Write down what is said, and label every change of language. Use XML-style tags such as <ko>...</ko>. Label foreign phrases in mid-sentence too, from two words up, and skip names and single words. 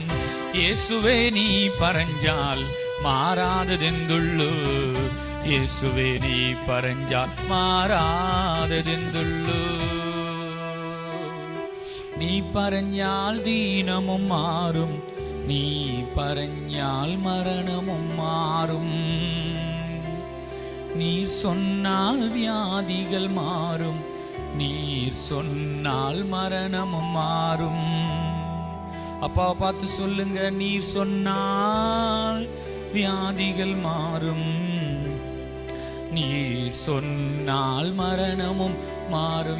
<ml>യേശുവേ നീ പറഞ്ഞാൽ മാറാതതെന്തുള്ളൂ. യേശുവേ നീ പറഞ്ഞാൽ മാറാതതെന്തുള്ളൂ. നീ പറഞ്ഞാൽ ദീനവും മാറും, നീ പറഞ്ഞാൽ മരണവും മാറും.</ml> <ta>நீர் சொன்னால் வியாதிகள் மாறும், நீர் சொன்னால் மரணமும் மாறும். அப்பாவை பார்த்து சொல்லுங்க, நீர் சொன்னால் வியாதிகள் மாறும், நீர் சொன்னால் மரணமும் மாறும்.</ta>